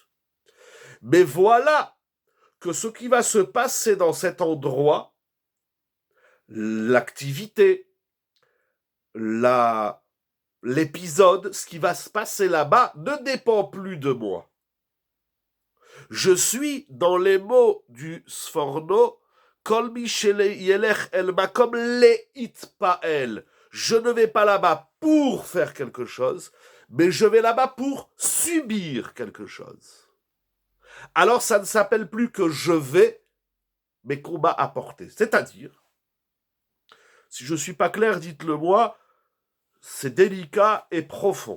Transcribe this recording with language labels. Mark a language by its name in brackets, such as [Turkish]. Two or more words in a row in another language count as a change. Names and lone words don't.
[French] Mais voilà que ce qui va se passer dans cet endroit, l'activité, l'épisode, ce qui va se passer là-bas ne dépend plus de moi. Je suis dans les mots du Sforno, [Hebrew] כל מי ילך אל מקום להתפעל. [French] Je ne vais pas là-bas pour faire quelque chose, mais je vais là-bas pour subir quelque chose. Alors ça ne s'appelle plus que je vais, mais qu'on m'a apporté. C'est-à-dire, si je ne suis pas clair, dites-le moi, c'est délicat et profond.